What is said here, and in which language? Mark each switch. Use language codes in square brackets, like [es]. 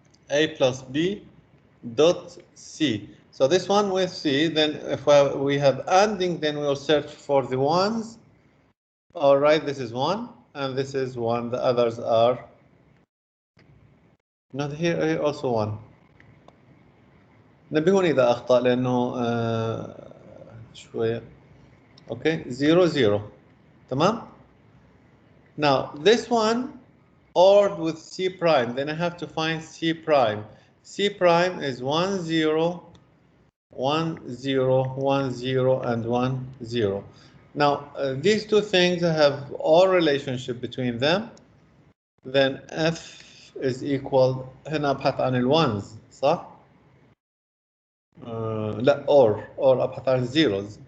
[en] A plus B dot C. So this one with C, then if we have ANDing, then we'll search for the ones. All right, this is 1, and this is 1. The others are not here also 1. [ar] نبهوني إذا أخطأ لأنه شوية. [en] Okay, 0 0. [ar] تمام. [en] Now this one ORed with C prime, then I have to find C prime. C prime is 1 0 1 0 1 0 and 1 0. Now these two things have all relationship between them. Then F is equal, [ar] هنا أبحث عن الوانز صح؟ لا or أبحث عن zeros.